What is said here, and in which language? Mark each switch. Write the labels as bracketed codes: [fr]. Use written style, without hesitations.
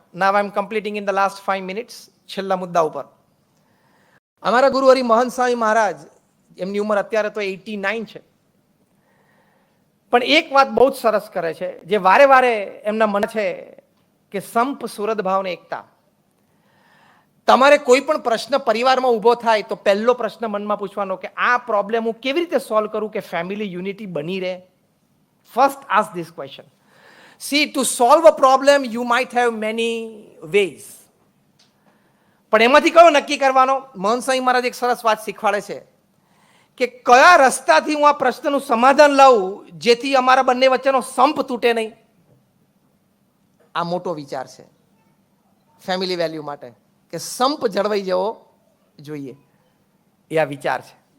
[en] Now I am completing in the last 5 minutes. [gu] છેલ્લા મુદ્દા ઉપર અમારા ગુરુ હરિ મહંત સ્વામી મહારાજ, એમની ઉંમર અત્યારે તો 89 છે, પણ એક વાત બહુ જ સરસ કરે છે, જે વારે વારે એમના મન છે કે સંપ સુરત ભાવને એકતા. તમારે કોઈ પણ પ્રશ્ન પરિવારમાં ઊભો થાય તો પહેલો પ્રશ્ન મનમાં પૂછવાનો કે આ પ્રોબ્લેમ હું કેવી રીતે સોલ્વ કરું કે ફેમિલી યુનિટી બની રહે. [en] First ask this question. See, to solve a problem you might have many ways. [gu] પણ એમાંથી કયો નક્કી કરવાનો? મહંત સ્વામી મહારાજ એક સરસ વાત શીખવાડે છે કે કયા રસ્તાથી હું આ પ્રશ્નનું સમાધાન લાવું જેથી અમારા બંને વચ્ચેનો સંપ તૂટે નહીં. આ મોટો વિચાર છે ફેમિલી વેલ્યુ માટે, કે સંપ જળવાઈ જવો જોઈએ. એ આ વિચાર છે.